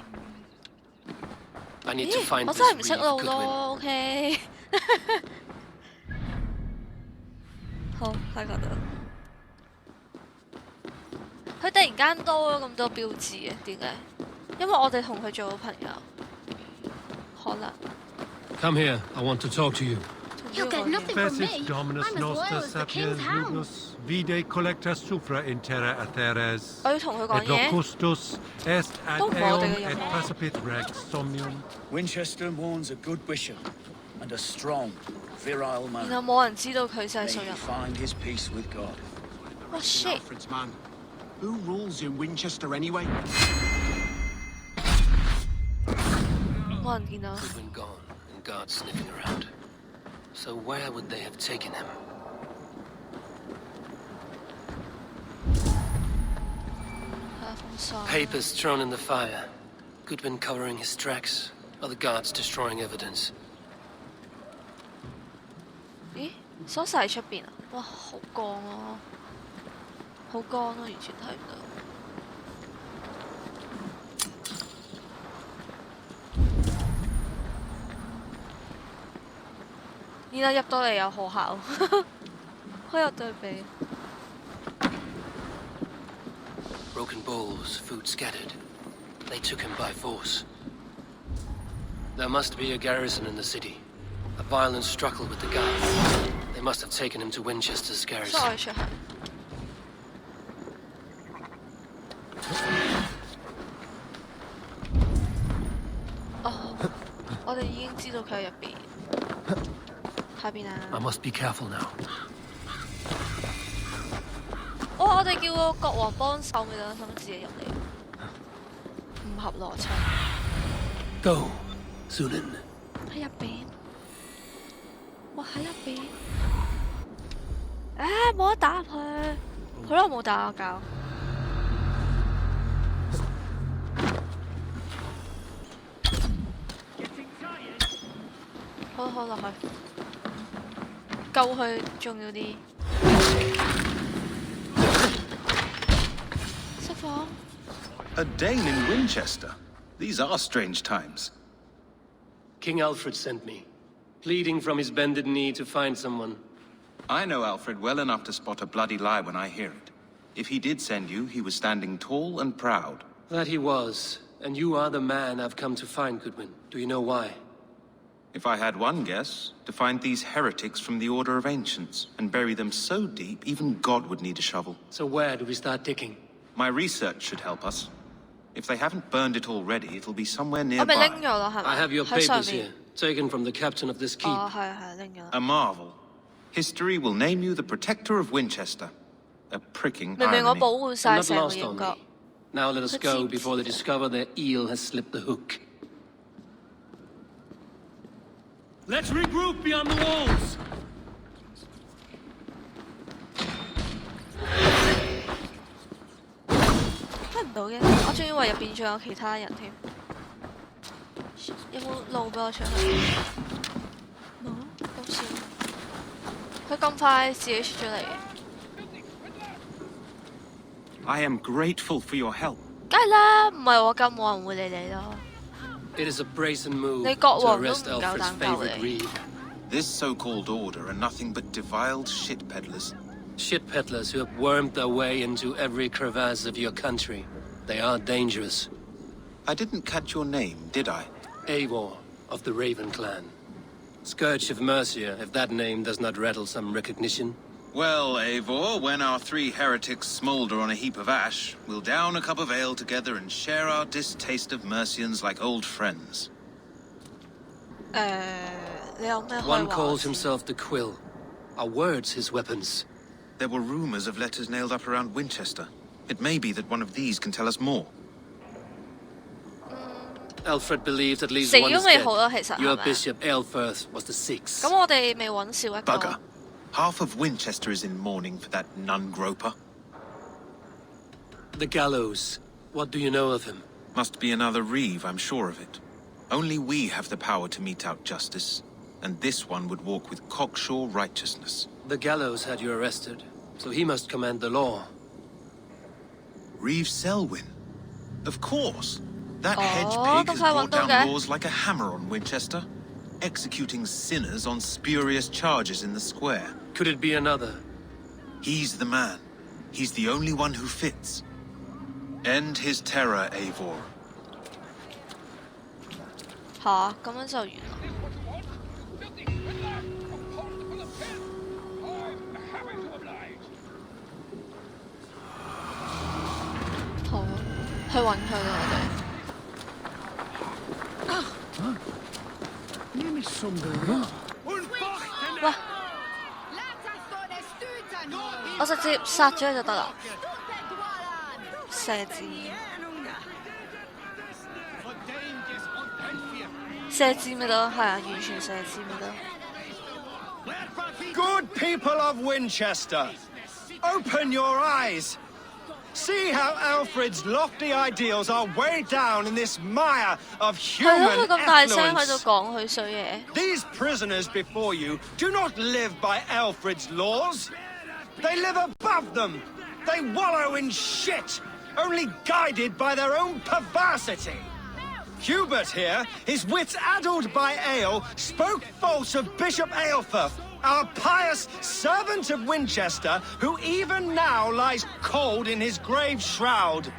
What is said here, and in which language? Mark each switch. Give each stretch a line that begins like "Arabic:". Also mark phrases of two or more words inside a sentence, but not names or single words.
Cantonese: 咦？我真係唔識路咯，OK 好，睇覺得。佢突然間多咗咁多標誌嘅，點解？因為我哋同佢做咗朋友，可能。
English: Come here, I want to talk to you. You'll get nothing from me. I'm as loyal as the king's hound.
Latin: Vide collecta supra in terra atheres.
Cantonese: 我要同佢講嘢。
Latin: Et locustus est ad eum et passapit rex somnium.
English: Winchester mourns a good bishop and a strong, virile man.
Cantonese: 然後冇人知道佢就係信人。
English: Find his peace with God. What shit? Alfred's man. Who rules in Winchester anyway?
Cantonese: 冇人見到。
English: Goodwin gone and guards sniffing around. So where would they have taken him? Papers thrown in the fire. Goodwin covering his tracks. Other guards destroying evidence.
Cantonese: 咦？鎖晒喺出邊啊！哇，好光啊！好光啊，完全睇唔到。然後入到嚟有學校，好有對比。
English: Broken bowls, food scattered. They took him by force. There must be a garrison in the city. A violent struggle with the guards. They must have taken him to Winchester's garrison.
Cantonese: 再出去。哦，我哋已經知道佢喺入邊。喺邊啊？
English: I must be careful now.
Cantonese: 哦，我哋叫個國王幫手咪得，想自己入嚟，唔合邏輯。
English: Go, Sunan.
Cantonese: 喺入邊，哇喺入邊，冇得打入去，好耐冇打過交。好落去，救佢重要啲。
English: A Dane in Winchester? These are strange times. King Alfred sent me, pleading from his bended knee to find someone. I know Alfred well enough to spot a bloody lie when I hear it. If he did send you, he was standing tall and proud. That he was, and you are the man I've come to find, Goodwin. Do you know why? If I had one guess, to find these heretics from the Order of Ancients, and bury them so deep, even God would need a shovel. So where do we start digging? My research should help us. If they haven't burned it already, it'll be somewhere
Cantonese: 我咪
English: nearby.
Cantonese: 拎咗咯，係咪？
English: I have your
Cantonese: 喺上
English: papers
Cantonese: 面
English: here, taken from the captain of this keep.
Cantonese: 哦，係拎咗啦。
English: A marvel. History will name you the protector of Winchester. A pricking
Cantonese: 明明我
English: irony.
Cantonese: 保護
English: And
Cantonese: 晒
English: not
Cantonese: 成個
English: lost
Cantonese: 英
English: on
Cantonese: 國
English: me.。Now let us But go see- before they discover their eel has slipped the hook. Let's regroup beyond the walls!
Cantonese: 睇唔到嘅，我仲以為入邊仲有其他人添。有冇路俾我出去？冇，咁少。佢咁快自己出咗嚟，
English: I am grateful for your help.
Cantonese: 梗係啦，唔係我咁冇人會理你咯。
English: It is a brazen move
Cantonese: 你國
English: to
Cantonese: 王都
English: arrest
Cantonese: 唔夠
English: Alfred's
Cantonese: 膽救
English: favorite
Cantonese: 你。
English: reeve. This so-called order are nothing but defiled shit peddlers. Shit peddlers who have wormed their way into every crevasse of your country. They are dangerous. I didn't catch your name, did I? Eivor of the Raven clan. Scourge of Mercia, if that name does not rattle some recognition. Well, Eivor, when our three heretics smolder on a heap of ash, we'll down a cup of ale together and share our distaste of Mercians like old friends.
Cantonese: 你有咩可以
English: One
Cantonese: 話
English: calls
Cantonese: 我知
English: himself the Quill. Are words his weapons? There were rumors of letters nailed up around Winchester. It may be that one of these can tell us more. Alfred believed at least
Cantonese: 死
English: one
Cantonese: 咗
English: is
Cantonese: 未
English: dead.
Cantonese: 好咯，其實
English: Your
Cantonese: 係咪？
English: Bishop Aelfirth was the sixth.
Cantonese: 咁我哋未揾少一個。
English: Bugger. Half of Winchester is in mourning for that nun-groper. The gallows. What do you know of him? Must be another Reeve, I'm sure of it. Only we have the power to mete out justice, and this one would walk with cocksure righteousness. The gallows had you arrested, so he must command the law. Reeve Selwyn. Of course. That hedge Oh, pig has baka brought wando down ka. laws like a hammer on Winchester, executing sinners on spurious charges in the square. Could it be another? He's the man. He's the only one who fits. End his terror, Eivor.
Cantonese: 吓，咁樣就完啦。好，去揾佢啦，我哋。喂，我直接殺咗佢就得啦。射箭，射箭咪得，係啊，完全射箭咪得。
English: Good people of Winchester, open your eyes. See how Alfred's lofty ideals are weighed down in this mire of
Cantonese: 係咯，
English: human
Cantonese: 佢咁大聲喺度
English: effluence.
Cantonese: 講佢衰嘢。
English: These prisoners before you do not live by Alfred's laws. They live above them. They wallow in shit, only guided by their own perversity. Hubert here, his wits addled by ale, spoke false of Bishop Aelfirth, our pious servant of Winchester, who even now lies cold in his grave shroud.